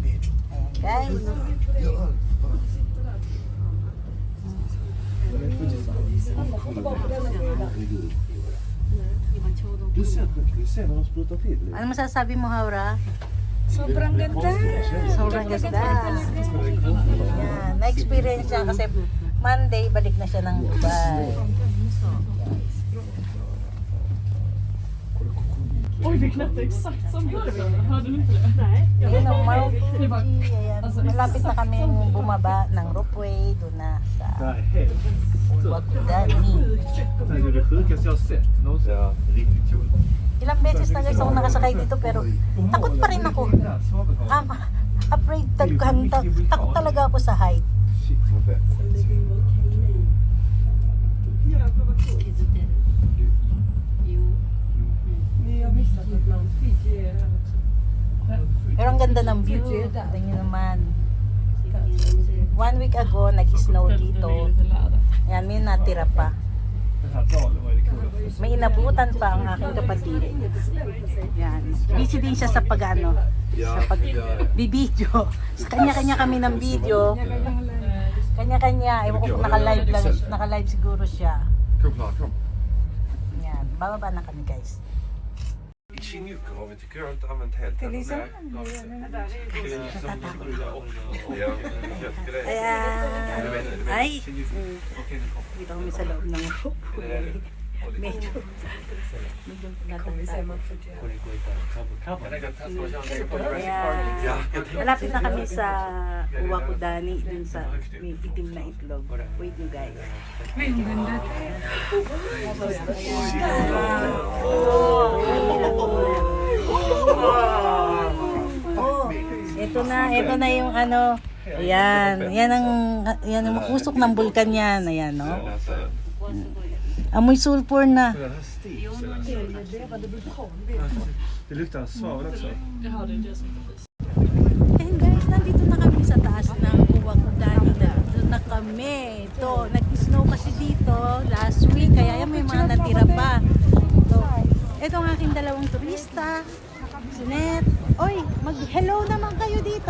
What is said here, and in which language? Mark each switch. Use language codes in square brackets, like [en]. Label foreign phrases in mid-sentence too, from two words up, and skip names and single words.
[tl] Ayan guys. Ano masasabi mo, Haura? Sobrang ganda. Sobrang ganda. Ayan, na-experience siya kasi Monday balik na siya ng Dubai. [sv] Oj, vi knäppte exakt som Jörgen. Hörde du inte det? [tl] Ayun ang Mount Fuji. Ayan, malapit na kami bumaba ng ropeway doon na sa Uwakudani. [sv] Det är det sjukaste jag har sett någonsin. Ja, riktigt kul. [tl] Ilang beses na guys ako nakasakay dito pero takot pa rin ako. Afraid takot talaga ako sa height. [sv] Shit vad fett. [tl] Pero ang ganda ng view. Tignan nyo naman. 1 week ago, nag-snow dito. Ayan, may natira pa. [sv] Den här dalen var ju det coolaste. [tl] May inabutan pa ang aking kapatid. Yan. Busy din siya sa pag-ano. Sa pag-bibideo. Sa kanya-kanya kami ng video. Kanya-kanya. Ewan ko kung naka-live lang. Naka-live siguro siya. [sv] Kom här, kom. [tl] Yan. Bababa na kami guys. [sv] I Kinjukkar tycker jag inte använt helt än. [tl] Ayan. Ay. Dito kami sa loob ng medyo natanda. Ayan. Malapit na kami sa Uwakudani dun sa may itim na itlog. Wait nyo guys. Ay, ang ganda. Ito na yung ano. Ayan, yan ang usok ng bulkan yan. Ayan, no? Amoy sulfur na. [sv] Den här stil. Det luktar svavel också. [en] And guys, [tl] nandito na kami sa taas ng Uwakudani na. Doon na kami. Ito, nag-snow kasi dito [en] last week. [tl] Kaya yan, may mga natira pa. Ito ang aking dalawang turista. Si Net. Oy, mag-hello naman kayo dito.